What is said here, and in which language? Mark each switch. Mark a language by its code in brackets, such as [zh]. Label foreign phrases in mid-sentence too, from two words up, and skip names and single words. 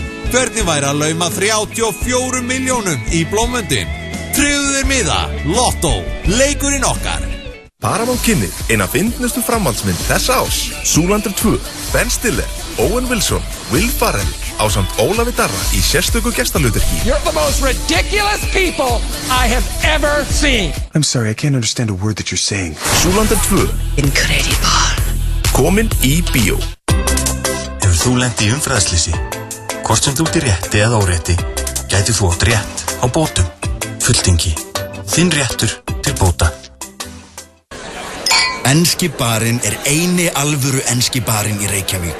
[is] Hvernig væri að lauma 34 milljónum í Blómvöndin? Tryggðu þér miða, Lotto, leikurinn okkar. Paramount kynir eina fyndnustu framhaldsmynd þessa ás. Zoolander 2, Ben Stiller, Owen Wilson, Will Ferrell ásamt Ólafi Darra í sérstöku gestalutverki. [en] You're the most ridiculous people I have ever seen. I'm sorry, I can't understand a word that you're saying. Zoolander 2. Incredible. [is] Komin í bíó. Hefur þú lent í umferðarslýsi? Hvort sem þú ert í rétti eða órétti, gæti þú átt rétt á bótum. Fulltingi. Þinn réttur til bóta. Enski barinn eini alvöru enski barinn í Reykjavík.